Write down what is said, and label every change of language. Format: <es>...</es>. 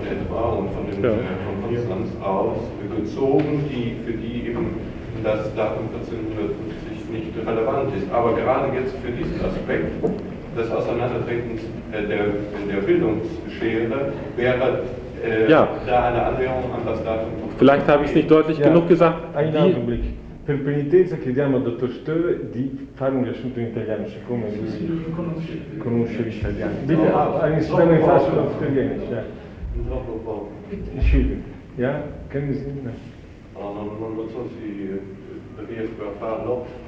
<de>Etwa und von dem von Konstanz aus gezogen, die für die eben das Datum 1450 nicht relevant ist. Aber gerade jetzt für diesen Aspekt des Auseinandertretens der Bildungsschere wäre da eine Annäherung an das Datum. Vielleicht habe ich es nicht deutlich genug gesagt. Ein Augenblick.</de> <it>Per penitenza chiediamo al dottor Stöhle di fare un riassunto in italiano, siccome lui conosce l'italiano.</it> <de>Bitte, eine Stunde in Fasso auf Italienisch, ja.</de> <it>Troppo poco.</it> <de>Entschuldigung, ja? Können Sie? Ne?</de> <it>Non lo so, si riesco a farlo.</it>